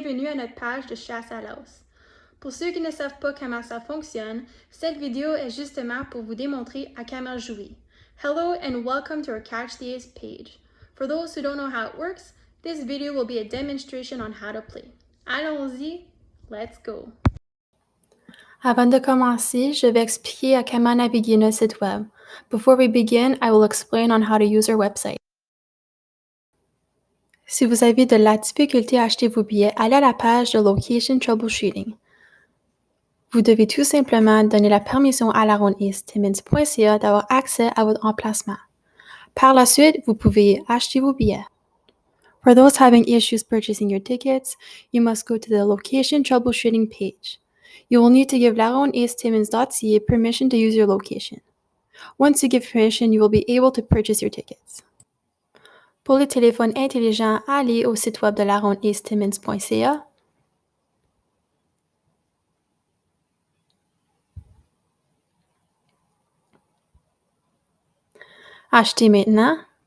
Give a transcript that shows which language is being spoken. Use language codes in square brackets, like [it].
[fr] à notre page de chasse à l'os. Pour ceux qui ne savent pas comment ça fonctionne, cette vidéo est justement pour vous démontrer à comment jouer. [en] Hello and welcome to our Catch the Ace page. For those who don't know how it works, this video will be a demonstration on how to play. [fr] Allons-y, [en] let's go! [fr] Avant de commencer, je vais expliquer à comment naviguer notre site web. [en] Before we begin, I will explain on how to use our website. [fr] Si vous avez de la difficulté à acheter vos billets, allez à la page de Location Troubleshooting. Vous devez tout simplement donner la permission à larondeasttimmins.ca d'avoir accès à votre emplacement. Par la suite, vous pouvez acheter vos billets. [en] For those having issues purchasing your tickets, you must go to the Location Troubleshooting page. You will need to give larondeasttimmins.ca permission to use your location. Once you give permission, you will be able to purchase your tickets. [fr] Pour les téléphones intelligents, allez au site web de larondeasttimmins.ca. Achetez maintenant.